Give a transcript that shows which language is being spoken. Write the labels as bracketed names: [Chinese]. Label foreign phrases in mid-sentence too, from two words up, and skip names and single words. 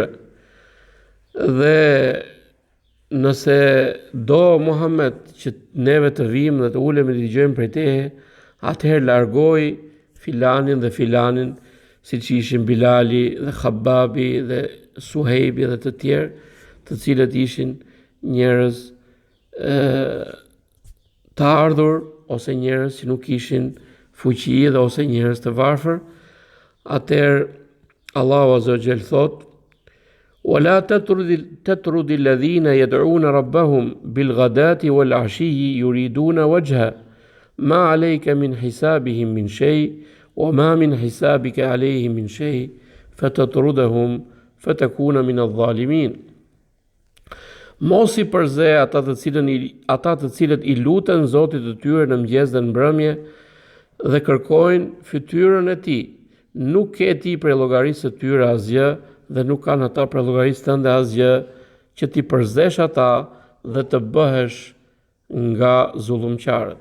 [Albanian] Dhe nëse do Muhammed që neve të vim dhe të ulemi dhe të dëgjojmë prej teje, atëherë largoj filanin dhe filanin, si që ishin Bilali dhe Khababi dhe Suhejbi dhe të tjerë, të cilët ishin njerëz të ardhur ose njerëz që nuk ishin fuqi dhe ose njerëz të varfër. Atëherë Allahu [Arabic] عز وجل [Albanian] thot: [Arabic] "ولا تطرد الذين يدعون ربهم بالغداة والعشي يريدون وجهه ما عليك من حسابهم من شيء وما من حسابك عليهم من شيء فتطردهم فتكون من الظالمين." [Albanian] Mos i përze ata të cilët i luten Zotit të tyre në mëngjes dhe në mbrëmje, dhe kërkojnë fytyrën e tij. Nuk ke ti prej llogarisë së tyre asgjë dhe nuk kanë ata prej llogarisë tënde asgjë që ti përzesh ata dhe të bëhesh nga zullumqtarët.